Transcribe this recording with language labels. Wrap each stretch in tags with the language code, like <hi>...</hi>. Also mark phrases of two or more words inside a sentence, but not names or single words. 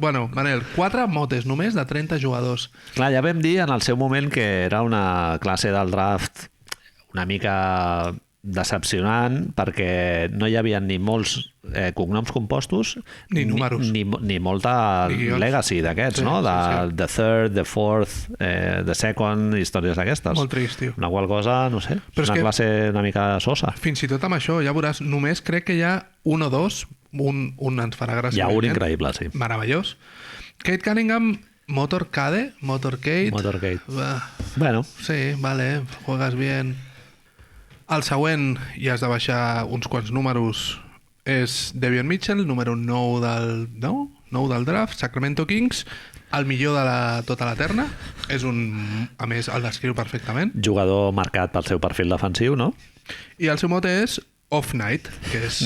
<ca>Bueno, Manel, 4 motes només de 30 jugadors. Clar, ja vam dir en el seu moment que era una classe del draft una mica decepcionant perquè no hi havia ni molts cognoms compostos Ni números. ni molta Ni guions. legacy d'aquests, Sí, no? sí.</ca> <en>The third, the fourth, the second,</en> <ca>històries d'aquestes. Molt trist, tio. Una qual cosa, no sé, Però és una que- classe una mica sosa. Fins i tot amb això, ja veuràs, només crec que hi ha un o dos, un ens farà gràcia. Hi ha un evident. increïble, sí. Meravellós. Kate Cunningham, Motorcade, Motorcade. Motorcade. Va,</ca> <es>Bueno, sí, vale, juegas bien.</es> <ca>El següent, i has de baixar uns quants números, és Devion Mitchell, número 9 del draft, Sacramento Kings, el millor de tota la terna. És a més, el descriu perfectament. jugador marcat pel seu perfil defensiu, no? I el seu mote és Off Night, que és</ca>